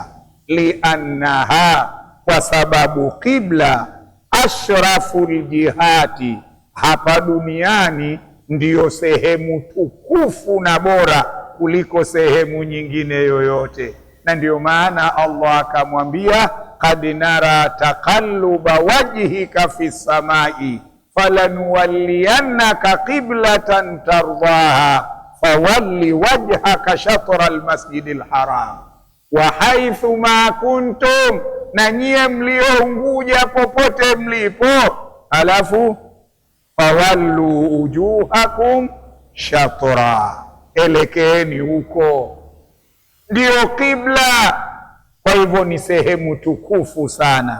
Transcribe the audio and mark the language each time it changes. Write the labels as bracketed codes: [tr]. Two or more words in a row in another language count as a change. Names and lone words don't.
[sw] Liannaha, kwa sababu [ar] القبلة أشرف الجهات, [sw] hapa duniani ndiyo sehemu tukufu na bora kuliko sehemu nyingine yoyote. Na ndiyo maana Allah akamwambia, [ar] قد نرى تقلب وجهك في السماء فلنولينك قبلة ترضاها فول وجهك شطر المسجد الحرام وحيث ما كنتم, [sw] na nyie mliounguja popote mlipo, alafu [ar] فولوا وجوهكم شطر, [sw] elekeeni huko, ndio qibla. Kwa hivyo ni sehemu tukufu sana.